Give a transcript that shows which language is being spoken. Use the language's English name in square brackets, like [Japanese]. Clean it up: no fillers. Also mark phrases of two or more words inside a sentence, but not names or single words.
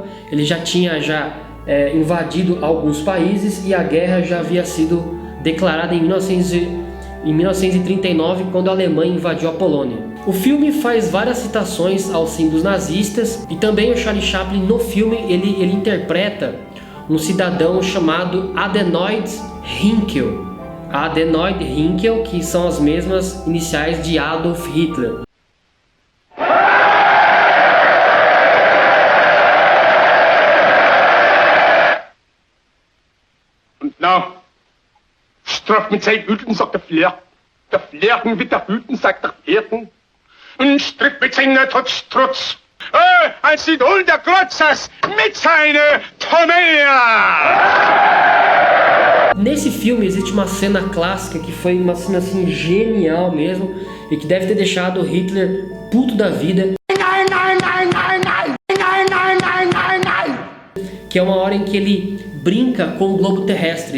[Portuguese] Ele já tinha invadido alguns países e a guerra já havia sido declarada em 1939, quando a Alemanha invadiu a Polônia. O filme faz várias citações aos símbolos nazistas, e também o Charlie Chaplin no filme ele interpreta um cidadão chamado Adenoid Hynkel. Adenoid Hynkel, que são as mesmas iniciais de Adolf Hitler. Nou, straf mit zijn Hüten, sagt der Flirt. Der Flirten mit der Hüten, sagt der Flirten. Und stritt mit seinem Trotz. Als Idol der Glotzers mit seiner Tomea! Nesse filme existe uma cena clássica que foi uma cena assim genial mesmo e que deve ter deixado o Hitler puto da vida. Que é uma hora em que ele brinca com o globo terrestre.